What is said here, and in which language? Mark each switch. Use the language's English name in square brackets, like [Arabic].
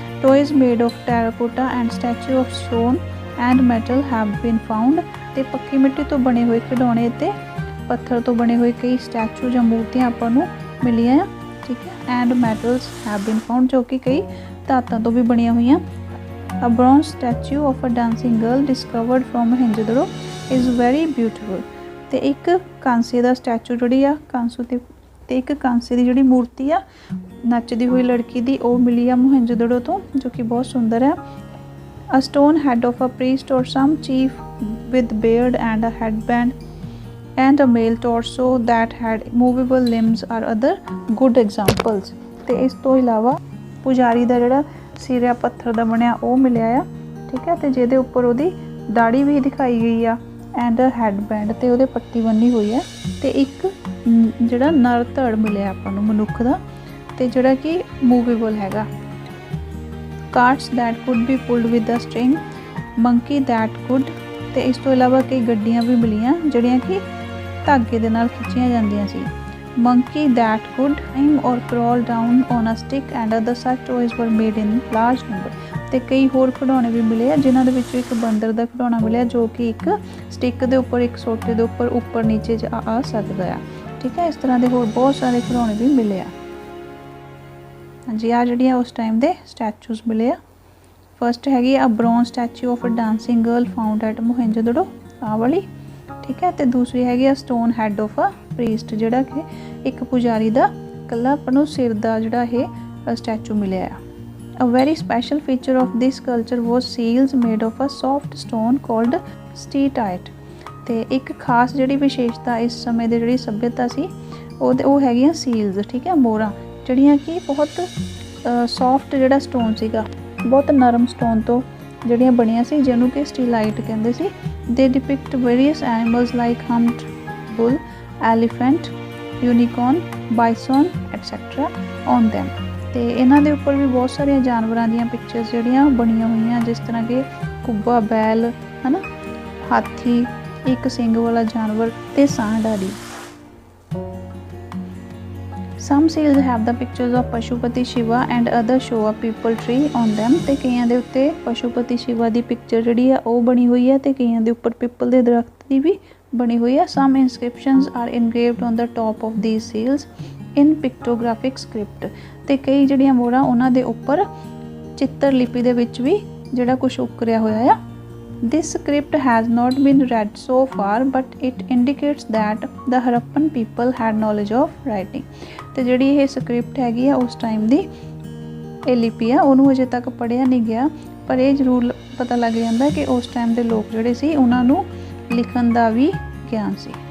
[English] Toys made of terracotta and statue of stone and metal have been found. [Punjabi] ਤੇ ਪੱਕੀ ਮਿੱਟੀ ਤੋਂ ਬਣੇ ਹੋਏ ਖਿਡੌਣੇ ਅਤੇ ਪੱਥਰ ਤੋਂ ਬਣੇ ਹੋਏ ਕਈ ਸਟੈਚੂ ਜਾਂ ਮੂਰਤੀਆਂ ਆਪਾਂ ਨੂੰ ਮਿਲੀਆਂ ਆ, ਠੀਕ ਹੈ। [English] and metals have been found, [Punjabi] ਜੋ ਕਿ ਕਈ ਧਾਤਾਂ ਤੋਂ ਵੀ ਬਣੀਆਂ ਹੋਈਆਂ। [English] A bronze statue of a dancing girl discovered from Mohenjo-daro is very beautiful। [Punjabi] ਤੇ ਇੱਕ ਕਾਂਸੇ ਦਾ ਸਟੈਚੂ ਜਿਹੜੀ ਆ ਕਾਂਸੂ ਤੇ ਇੱਕ ਕਾਂਸੇ ਦੀ ਜਿਹੜੀ ਮੂਰਤੀ ਆ ਨੱਚਦੀ ਹੋਈ ਲੜਕੀ ਦੀ, ਉਹ ਮਿਲੀ ਆ ਮੋਹਨਜੋਦੜੋ ਤੋਂ, ਜੋ ਕਿ ਬਹੁਤ ਸੁੰਦਰ ਹੈ। [English] A stone head of a priest or some chief with beard and a headband and a male torso that had movable limbs are other good examples। [Punjabi] ਤੇ ਇਸ ਤੋਂ ਇਲਾਵਾ ਪੁਜਾਰੀ ਦਾ ਜਿਹੜਾ ਸਿਰ ਆ ਪੱਥਰ ਦਾ ਬਣਿਆ ਉਹ ਮਿਲਿਆ ਆ, ਠੀਕ ਹੈ, ਤੇ ਜਿਹਦੇ ਉੱਪਰ ਉਹਦੀ ਦਾੜੀ ਵੀ ਦਿਖਾਈ ਗਈ ਆ ਐਂਡ ਹੈਡਬੈਂਡ, ਤੇ ਉਹਦੇ ਪੱਟੀ ਬੰਨੀ ਹੋਈ ਹੈ। ਤੇ ਇੱਕ ਜਿਹੜਾ ਨਰ ਧੜ ਮਿਲਿਆ ਆਪਾਂ ਨੂੰ ਮਨੁੱਖ ਦਾ, ਤੇ ਜਿਹੜਾ ਕਿ ਮੂਵੇਬਲ ਹੈਗਾ। [English] Carts that could be pulled with a string, monkey that could. [Punjabi] ਤੇ ਇਸ ਤੋਂ ਇਲਾਵਾ ਕਈ ਗੱਡੀਆਂ ਵੀ ਮਿਲੀਆਂ ਜਿਹੜੀਆਂ ਕਿ ਧਾਗੇ ਦੇ ਨਾਲ ਖਿੱਚੀਆਂ ਜਾਂਦੀਆਂ ਸੀ। [English] monkey that could climb or crawl down on a stick and other such toys were made in large number। [Punjabi] ਤੇ ਕਈ ਹੋਰ ਖਿਡੌਣੇ ਵੀ ਮਿਲੇ ਆ, ਜਿਨ੍ਹਾਂ ਦੇ ਵਿੱਚੋਂ ਇੱਕ ਬੰਦਰ ਦਾ ਖਿਡੌਣਾ ਮਿਲਿਆ, ਜੋ ਕਿ ਇੱਕ ਸਟਿੱਕ ਦੇ ਉੱਪਰ, ਇੱਕ ਸੋਟੇ ਦੇ ਉੱਪਰ ਨੀਚੇ ਆ ਸਕਦਾ ਆ, ਠੀਕ ਹੈ। ਇਸ ਤਰ੍ਹਾਂ ਦੇ ਹੋਰ ਬਹੁਤ ਸਾਰੇ ਖਿਡੌਣੇ ਵੀ ਮਿਲੇ ਆ। ਹਾਂਜੀ, ਆ ਜਿਹੜੀਆਂ ਉਸ ਟਾਈਮ ਦੇ ਸਟੈਚੂਸ ਮਿਲੇ ਆ। ਫਸਟ ਹੈਗੀ ਆ [English] bronze statue of a dancing girl found at Mohenjodaro, [Punjabi] ਆਹ ਵਾਲੀ, ਠੀਕ ਹੈ। ਤੇ ਦੂਸਰੀ ਹੈਗੀ ਆ [English] stone head of a priest, [Punjabi] ਜਿਹੜਾ ਕਿ ਇੱਕ ਪੁਜਾਰੀ ਦਾ ਇਕੱਲਾ ਆਪਾਂ ਨੂੰ ਸਿਰ ਦਾ ਜਿਹੜਾ ਇਹ ਸਟੈਚੂ ਮਿਲਿਆ ਆ। [English] A very special feature of this culture was seals made of a soft stone called steatite। [Punjabi] ਤੇ ਇੱਕ ਖਾਸ ਜਿਹੜੀ ਵਿਸ਼ੇਸ਼ਤਾ ਇਸ ਸਮੇਂ ਦੇ ਜਿਹੜੀ ਸੱਭਿਅਤਾ ਸੀ ਉਹ ਹੈਗੀਆਂ ਸੀਲਸ, ਠੀਕ ਹੈ, ਮੋਹਰਾਂ, ਜਿਹੜੀਆਂ ਕਿ ਬਹੁਤ ਸੌਫਟ ਜਿਹੜਾ ਸਟੋਨ ਸੀਗਾ, ਬਹੁਤ ਨਰਮ ਸਟੋਨ ਤੋਂ ਜਿਹੜੀਆਂ ਬਣੀਆਂ ਸੀ, ਜਿਹਨੂੰ ਕਿ ਸਟੀਲਾਈਟ ਕਹਿੰਦੇ ਸੀ। [English] They depict various animals like humped bull, elephant, unicorn, bison etc. on them। [Punjabi] ਤੇ ਇਹਨਾਂ ਦੇ ਉੱਪਰ ਵੀ ਬਹੁਤ ਸਾਰੀਆਂ ਜਾਨਵਰਾਂ ਦੀਆਂ ਪਿਕਚਰਸ ਜਿਹੜੀਆਂ ਬਣੀਆਂ ਹੋਈਆਂ, ਜਿਸ ਤਰ੍ਹਾਂ ਕਿ ਕੁੱਬਾ, ਬੈਲ, ਹੈ ਨਾ, ਹਾਥੀ, ਇੱਕ ਸਿੰਗ ਵਾਲਾ ਜਾਨਵਰ ਤੇ ਸਾਂਢ ਆਦਿ। [English] Some seals have the pictures of Pashupati Shiva and others show a people tree on them। [Punjabi] ਤੇ ਕਈਆਂ ਦੇ ਉੱਤੇ ਪਸ਼ੂਪਤੀ ਸ਼ਿਵਾ ਦੀ ਪਿਕਚਰ ਜਿਹੜੀ ਆ ਉਹ ਬਣੀ ਹੋਈ ਹੈ, ਤੇ ਕਈਆਂ ਦੇ ਉੱਪਰ ਪਿੱਪਲ ਦੇ ਦਰਖਤ ਦੀ ਵੀ ਬਣੀ ਹੋਈ ਆ। [English] Some inscriptions are engraved on the top of these seals in pictographic script। [Punjabi] ਤੇ ਕਈ ਜਿਹੜੀਆਂ ਮੋਹਰਾਂ ਉਹਨਾਂ ਦੇ ਉੱਪਰ ਚਿੱਤਰ ਲਿਪੀ ਦੇ ਵਿੱਚ ਵੀ ਜਿਹੜਾ ਕੁਝ ਉਕਰਿਆ ਹੋਇਆ ਆ। [English] This script has not been read so far but it indicates that the Harappan people had knowledge of writing। [Punjabi] ਤੇ ਜਿਹੜੀ ਇਹ ਸਕ੍ਰਿਪਟ ਹੈਗੀ ਆ ਉਸ ਟਾਈਮ ਦੀ ਇਹ ਲਿਪੀ ਆ, ਉਹਨੂੰ ਅਜੇ ਤੱਕ ਪੜ੍ਹਿਆ ਨਹੀਂ ਗਿਆ, ਪਰ ਇਹ ਜ਼ਰੂਰ ਪਤਾ ਲੱਗ ਜਾਂਦਾ ਕਿ ਉਸ ਟਾਈਮ ਦੇ ਲੋਕ ਜਿਹੜੇ ਸੀ ਉਹਨਾਂ ਨੂੰ ਲਿਖਣ ਦਾ ਵੀ ਗਿਆਨ ਸੀ।